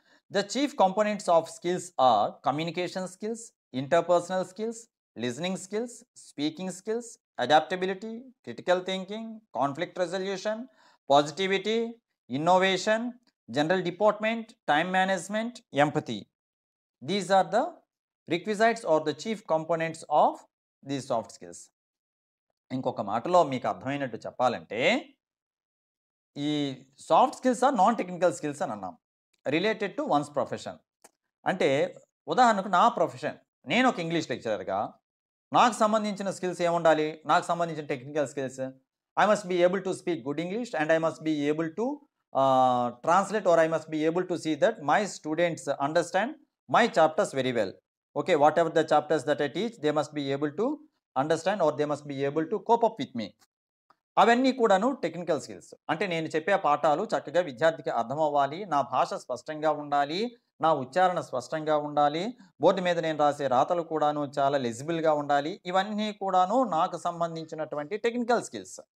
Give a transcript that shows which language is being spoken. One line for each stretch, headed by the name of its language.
English: The chief components of skills are communication skills, interpersonal skills, listening skills, speaking skills, adaptability, critical thinking, conflict resolution, positivity, innovation, general deportment, time management, empathy. These are the requisites or the chief components of these soft skills.
Telugu: ఇంకొక మాటలో మీకు అర్థమైనట్టు చెప్పాలంటే ఈ soft skills
English: are non technical skills
Telugu: అని అన్నాం,
English: Related to one's profession.
Telugu: అంటే ఉదాహరణకు నా ప్రొఫెషన్, నేను ఒక ఇంగ్లీష్ లెక్చరర్గా నాకు సంబంధించిన స్కిల్స్ ఏముండాలి? నాకు సంబంధించిన technical skills,
English: I must be able to speak good English and I must be able to translate, or I must be able to see that my students understand my chapters very well. Okay, whatever the chapters that I teach, they must be able to understand or they must be able to cope up with me.
Telugu: అవన్నీ కూడాను technical skills. అంటే నేను చెప్పే పాఠాలు చక్కగా విద్యార్థికి అర్థం అవ్వాలి, నా భాష స్పష్టంగా ఉండాలి, నా ఉచ్చారణ స్పష్టంగా ఉండాలి, బోర్డు మీద నేను రాసే రాతలు కూడాను చాలా లెజిబుల్గా ఉండాలి. ఇవన్నీ కూడాను నాకు సంబంధించినటువంటి టెక్నికల్ స్కిల్స్.